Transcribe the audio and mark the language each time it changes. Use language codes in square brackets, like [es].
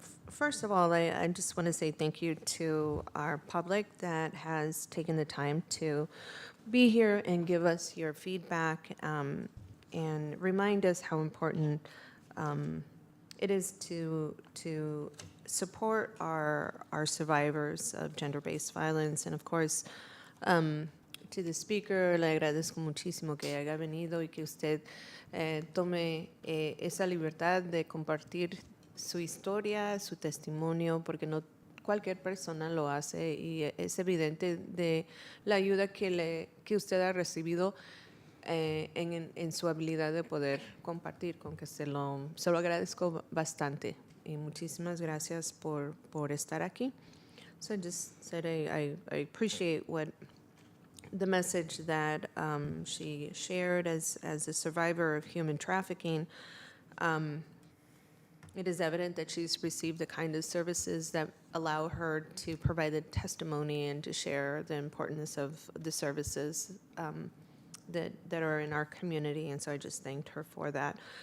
[en] First of all, I just want to say thank you to our public that has taken the time to be here and give us your feedback and remind us how important it is to support our survivors of gender-based violence. And of course, to the speaker, [es] le agradezco muchísimo que haya venido y que usted tome esa libertad de compartir su historia, su testimonio, porque no cualquier persona lo hace, y es evidente de la ayuda que usted ha recibido en su habilidad de poder compartir, con que se lo agradezco bastante, y muchísimas gracias por estar aquí. [en] So I just said I appreciate what the message that she shared as a survivor of human trafficking. It is evident that she's received the kind of services that allow her to provide the testimony and to share the importance of the services that are in our community, and so I just thanked her for that.